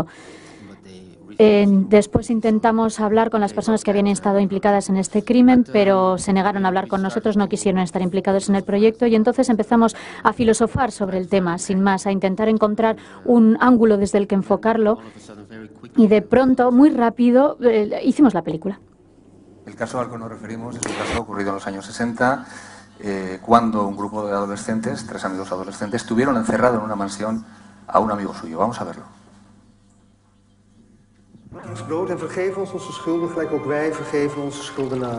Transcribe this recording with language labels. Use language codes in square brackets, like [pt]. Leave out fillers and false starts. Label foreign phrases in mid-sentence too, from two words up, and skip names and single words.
[es] Después intentamos hablar con las personas que habían estado implicadas en este crimen, pero se negaron a hablar con nosotros, no quisieron estar implicados en el proyecto y entonces empezamos a filosofar sobre el tema, sin más, a intentar encontrar un ángulo desde el que enfocarlo y de pronto, muy rápido, hicimos la película. El caso al que nos referimos es un caso ocurrido en los años 60, cuando un grupo de adolescentes, 3 amigos adolescentes, tuvieron encerrado en una mansión a un amigo suyo. Vamos a verlo. [nl] Ons brood en vergeef ons onze schulden, gelijk ook wij vergeven onze schuldenaren.